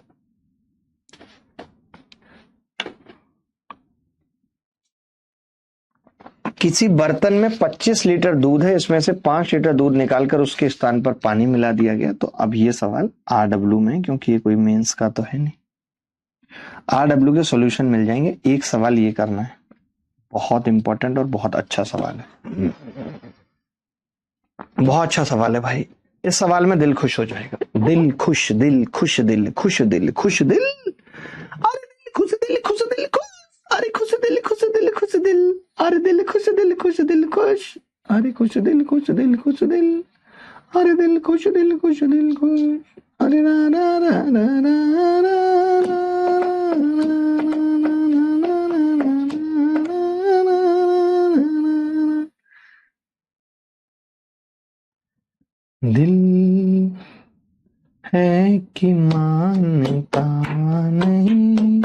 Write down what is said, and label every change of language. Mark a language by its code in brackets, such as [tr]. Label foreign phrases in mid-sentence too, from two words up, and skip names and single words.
[hi] किसी बर्तन में 25 लीटर दूध है, इसमें से 5 लीटर दूध निकालकर उसके स्थान पर पानी मिला दिया गया। तो अब ये सवाल RW में है, क्योंकि ये कोई मेंस का तो है नहीं। RW के सॉल्यूशन मिल जाएंगे। एक सवाल ये करना है, बहुत इंपॉर्टेंट और बहुत अच्छा सवाल है। बहुत अच्छा सवाल है भाई। इस सवाल में दिल खुश हो जाएगा। दिल खुश, दिल खुश, दिल खुश, दिल खुश, दिल, अरे दिल खुश, दिल खुश, दिल खुश, अरे खुश दिल, खुश दिल, खुश दिल, अरे दिल खुश, दिल खुश, दिल खुश, अरे खुश दिल, खुश दिल, खुश दिल, अरे दिल खुश, दिल खुश, दिल खुश, अरे रा रा रा रा रा रा दिल है कि मानता नहीं,